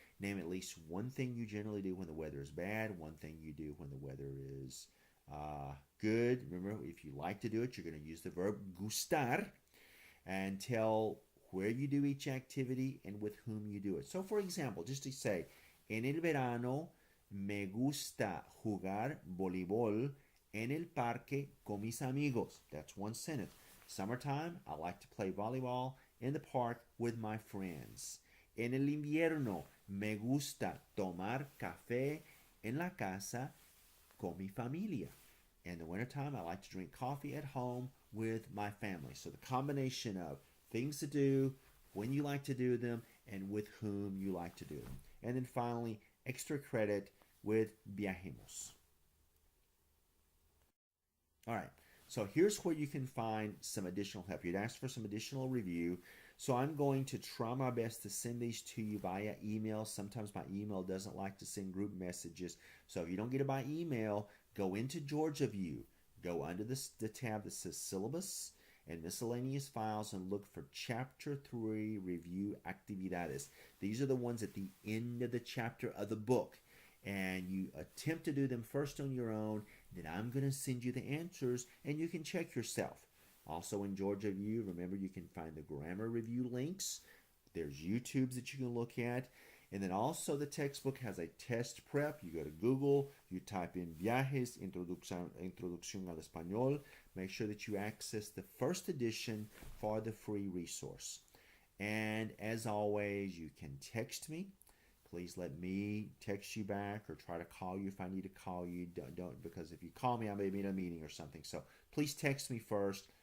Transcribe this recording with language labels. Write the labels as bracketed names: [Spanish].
[English] Name at least one thing you generally do when the weather is bad, one thing you do when the weather is good. Remember, if you like to do it, you're going to use the verb gustar. And tell where you do each activity and with whom you do it. So, for example, just to say, [Spanish] en el verano me gusta jugar voleibol en el parque con mis amigos. [English] That's one sentence. Summertime, I like to play volleyball in the park with my friends. [Spanish] En el invierno me gusta tomar café en la casa con mi familia. [English] In the wintertime, I like to drink coffee at home with my family. So the combination of things to do, when you like to do them, and with whom you like to do them. And then finally, extra credit with viajemos. All right, so here's where you can find some additional help. You'd ask for some additional review. So I'm going to try my best to send these to you via email. Sometimes my email doesn't like to send group messages. So if you don't get it by email, go into Georgia View. Go under the tab that says Syllabus and Miscellaneous Files and look for Chapter 3 Review Actividades. These are the ones at the end of the chapter of the book. And you attempt to do them first on your own. Then I'm going to send you the answers and you can check yourself. Also in Georgia View, remember you can find the grammar review links. There's YouTubes that you can look at. And then also the textbook has a test prep. You go to Google, you type in Viajes, Introducción al Español. Make sure that you access the first edition for the free resource. And as always, you can text me, please let me text you back or try to call you if I need to call you. Don't because if you call me, I may be in a meeting or something. So please text me first.